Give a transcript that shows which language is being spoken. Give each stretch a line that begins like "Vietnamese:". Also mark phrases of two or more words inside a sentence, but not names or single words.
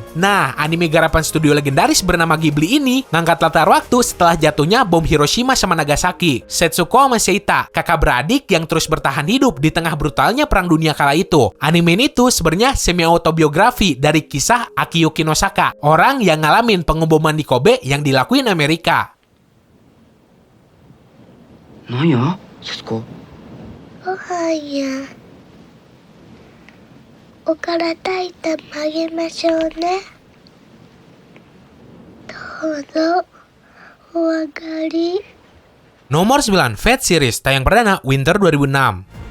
Indonesian: Nah, anime garapan studio legendaris bernama Ghibli ini ngangkat latar waktu setelah jatuhnya bom Hiroshima sama Nagasaki. Setsuko sama Seita, kakak beradik yang terus bertahan hidup di tengah brutalnya perang dunia kala itu. Anime ini tuh sebenarnya semi autobiografi dari kisah Akiyuki Nosaka, orang yang ngalamin pengeboman di Kobe yang dilakuin Amerika.
Japanese: なんや節子。ご飯やおから炊いたもあげましょうね。どうぞお上がり。
Indonesian: Nomor 9, Fate Series, tayang perdana Winter 2006.